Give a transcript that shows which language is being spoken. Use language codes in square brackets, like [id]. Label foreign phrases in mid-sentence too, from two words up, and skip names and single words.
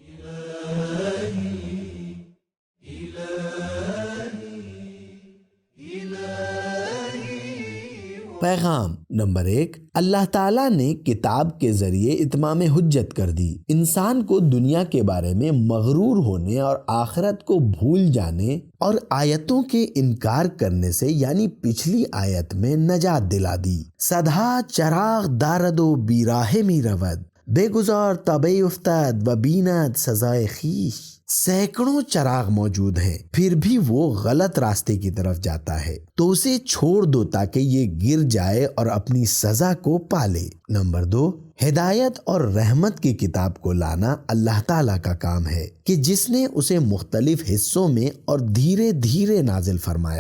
[ur] پیغام نمبر 1، اللہ تعالیٰ نے کتاب کے ذریعے اتمام حجت کر دی، انسان کو دنیا کے بارے میں مغرور ہونے اور آخرت کو بھول جانے اور آیتوں کے انکار کرنے سے یعنی پچھلی آیت میں نجات دلا دی۔ [fa] سدھا چراغ دارد و بیراہ می رود، بے گزار تبے افتاد و بیند سزائے خیش۔ [ur] سینکڑوں چراغ موجود ہیں، پھر بھی وہ غلط راستے کی طرف جاتا ہے، تو اسے چھوڑ دو تاکہ یہ گر جائے اور اپنی سزا کو پالے۔ نمبر 2، ہدایت اور رحمت کی کتاب کو لانا اللہ تعالیٰ کا کام ہے کہ جس نے اسے مختلف حصوں میں اور دھیرے دھیرے نازل فرمایا۔